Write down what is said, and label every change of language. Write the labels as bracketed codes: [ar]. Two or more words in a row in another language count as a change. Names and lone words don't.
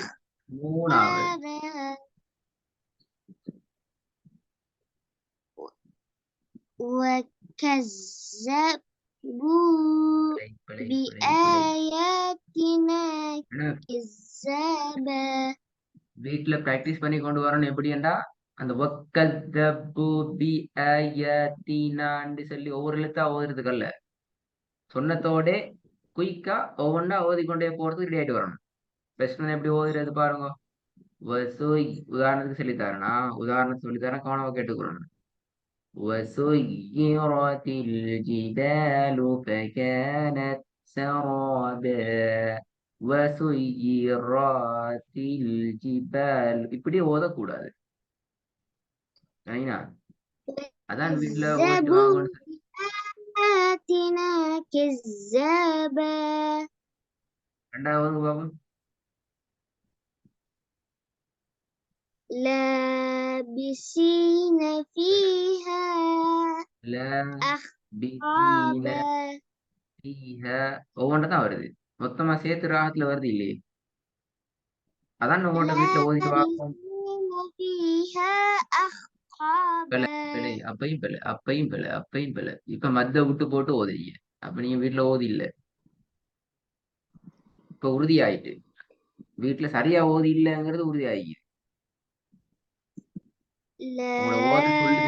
[ar] أخبارها وكذبوا بآياتنا كذابا [ta] வீட்டுல பிராக்டிஸ் பண்ணி கொண்டு வரணும் எப்படின்னா அந்த சொல்லி ஒவ்வொரு எழுத்தா ஓதுறதுக்கல்ல சொன்னத்தோட குயிக்கா ஒவ்வொன்றா ஓதிக்கொண்டே போறதுக்கு ரெடி ஆயிட்டு வரணும். பெஸ்ட் எப்படி ஓதுறது பாருங்க. உதாரணத்துக்கு சொல்லித்தரேன்னா உதாரணத்துக்கு சொல்லித்தரேன் கவனமா கேட்டுக்கொள்ளணும். [ar] وسيرت الجبال فكانت سرابا وسيرت الجبال [ta] இப்படி ஓதக்கூடாது. சரிங்களா? அதான் வீட்டுல ஓதிட்டு [ar] كذبوا [ta] வாங்கன்னு [ar] بآياتنا كذابا [ta] ரெண்டாவது பாபம். [ar] لابسين فيها لابسين أحقابا [ta] فيها ஒவ்வொன்றதான் வருது. மொத்தமா சேர்த்து ராகத்துல வருது இல்லையே. அதான் உங்கள்ட்ட வீட்டுல ஓதிட்டு வாங்க. [ar] لابسين فيها [ta] பிழை [ar] أحقابا [ta] பிழை அப்பையும் பிழை அப்பையும் பிழை அப்பையும் பிழை. இப்ப மத்த விட்டு போட்டு ஓதுறீங்க. அப்ப நீங்க வீட்டுல ஓதி இல்ல. இப்ப உறுதி ஆயிட்டு வீட்டுல சரியா ஓதி இல்லைங்கிறது உறுதி ஆகிக்குது. உங்களோட ஓத சொல்லுது.